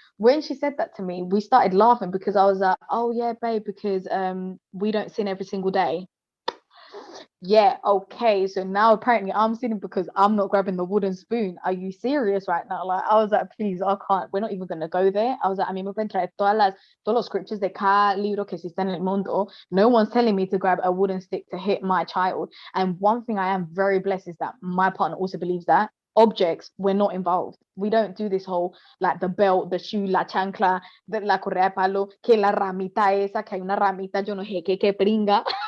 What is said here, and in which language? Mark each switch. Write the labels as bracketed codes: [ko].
[en] When she said that to me, we started laughing because I was like, "Oh yeah, babe, because we don't sin every single day." Yeah, okay. So now apparently I'm sinning because I'm not grabbing the wooden spoon. Are you serious right now? Like, I was like, please, I can't. We're not even gonna go there. I was like, [es] a mí me pueden traer todos los scriptures de cada libro que existe en el mundo. [en] No one's telling me to grab a wooden stick to hit my child. And one thing I am very blessed is that my partner also believes that objects, we're not involved. We don't do this whole, like, the belt, the shoe, [es] la chancla, la correa de palo, que la ramita esa, que hay una ramita, yo no sé qué pringa.